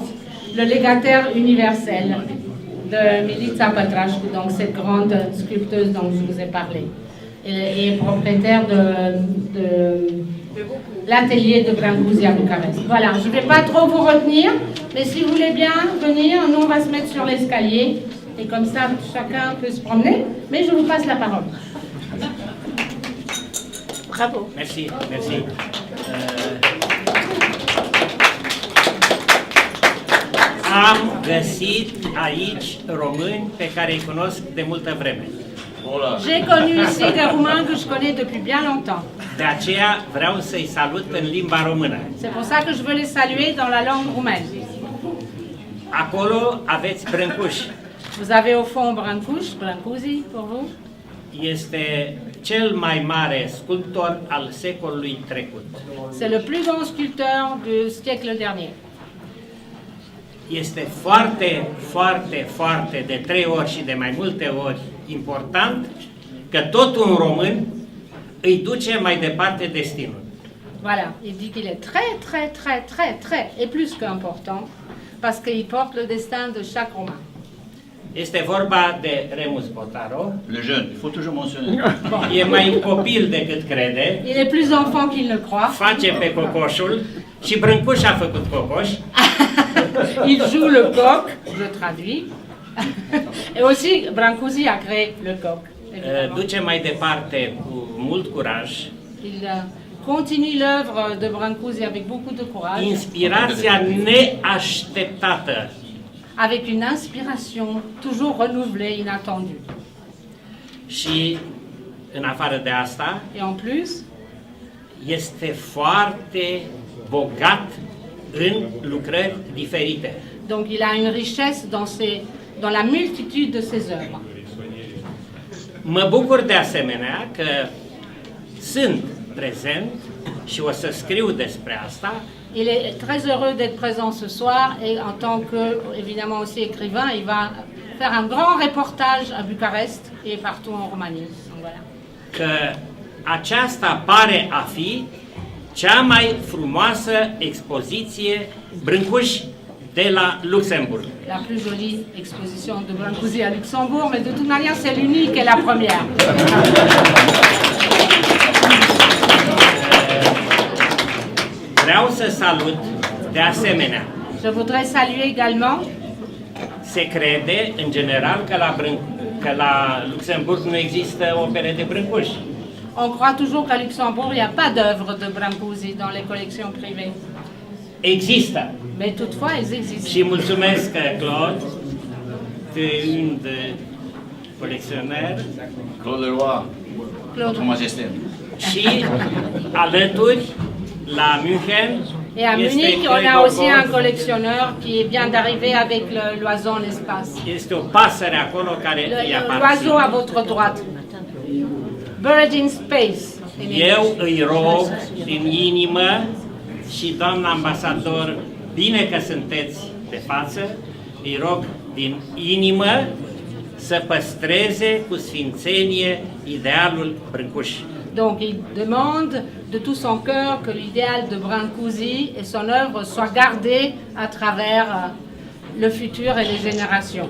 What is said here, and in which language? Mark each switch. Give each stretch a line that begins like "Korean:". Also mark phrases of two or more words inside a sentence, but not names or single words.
French: Le légataire universel de Milica Pătrașcu, donc cette grande sculpteuse dont je vous ai parlé, et propriétaire de l'atelier de Brancusi à Bucarest. Voilà, je ne vais pas trop vous retenir, mais si vous voulez bien venir, nous on va se mettre sur l'escalier, et comme ça chacun peut se promener, mais je vous passe la parole. Bravo. Merci, merci.
Romanian: Am găsit aici români pe care îi cunosc de multă vreme.
French: J'ai connu ici des Roumains que je connais depuis bien longtemps.
Romanian: De aceea vreau să-i salut în limba română.
French: C'est pour ça que je veux les saluer dans la langue roumaine.
Romanian: Acolo aveți Brâncuși.
French: Vous avez au fond Brancusi pour vous.
Romanian: Este cel mai mare sculptor al secolului trecut.
French: C'est le plus grand sculpteur du siècle dernier.
Romanian: Este foarte, foarte, foarte de 3 ori și de mai multe ori important că tot un român îi duce mai departe destinul.
French: Voilà, il dit qu'il est très, et plus qu'important, parce qu'il porte le destin de chaque Romain.
Romanian: Este vorba de Remus Botaro.
French: Le jeune, il faut toujours mentionner.
Romanian: E mai copil decât crede.
French: Il est plus enfant qu'il ne croit.
Romanian: Face pe cocoșul și Brâncuși a făcut cocoș.
French: Il joue le coq, je traduis. Et aussi, Brancusi a créé le coq.
Romanian: Duce mai departe cu mult curaj.
French: Il continue l'œuvre de Brancusi avec beaucoup de courage.
Romanian: Inspirația neașteptată.
French: Avec une inspiration toujours renouvelée, inattendue.
Romanian: Și în afară de asta,
French: Et en plus,
Romanian: este foarte bogat în lucrări diferite.
French: donc il a une richesse dans la multitude de ses œuvres.
Romanian: Mă bucur de asemenea că sunt prezent și o să scriu despre asta.
French: Il est très heureux d'être présent ce soir et en tant que, évidemment aussi écrivain, il va faire un grand reportage à Bucarest et partout en Roumanie. Donc, voilà.
Romanian: Că aceasta pare a fi cea mai frumoasă expoziție Brâncuși de la Luxemburg.
French: La plus jolie exposition de Brancusi à Luxembourg, mais de toute manière, c'est l'unique et la première.
Romanian: Vreau să salut de asemenea.
French: Je voudrais saluer également.
Romanian: Se crede, în general, că la Luxemburg nu există opere de Brâncuși.
French: On croit toujours qu'à Luxembourg, il n'y a pas d'œuvres de Brancusi dans les collections privées.
Romanian: Există.
French: Mais toutefois, elles existent.
Romanian: Și mulțumesc,
French: Claude, tu es un de colecționer. Claude Leroy, Votre Majesté.
Romanian: Și alături, la München,
French: Et à Munich, on a aussi un collectionneur qui vient d'arriver avec l'oiseau en espace.
Romanian: Este o pasăre acolo care îi
French: L'oiseau à
Romanian: aparține.
French: votre droite.
English: Bird in space.
Romanian: Eu îi rog din inimă și doamna ambasador, bine că sunteți de față, îi rog din inimă să păstreze cu sfințenie idealul Brâncuși.
French: Donc il demande de tout son cœur que l'idéal de Brancusi et son œuvre soient gardés à travers le futur et les générations.